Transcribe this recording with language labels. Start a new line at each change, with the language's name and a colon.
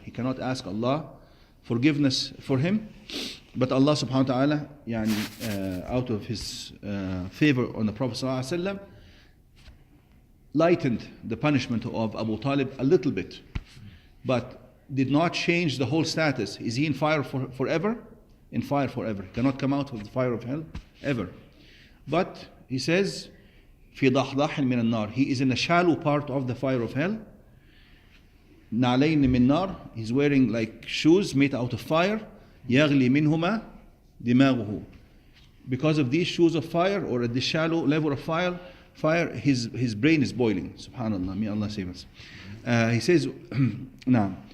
English: He cannot ask Allah forgiveness for him. But Allah subhanahu wa ta'ala, out of his favor on the Prophet sallallahu alaihi wasallam, lightened the punishment of Abu Talib a little bit, but did not change the whole status. Is he in fire forever? In fire forever. Cannot come out of the fire of hell ever. But he says,
Arabic: في ضحضاح من النار.
English: He is in a shallow part of the fire of hell.
Arabic: نعلين من نار.
English: He's wearing like shoes made out of fire.
Arabic: يغلي منهما دماغه.
English: Because of these shoes of fire, or at the shallow level of fire, his brain is boiling. Subhanallah, may Allah save us. He says, now,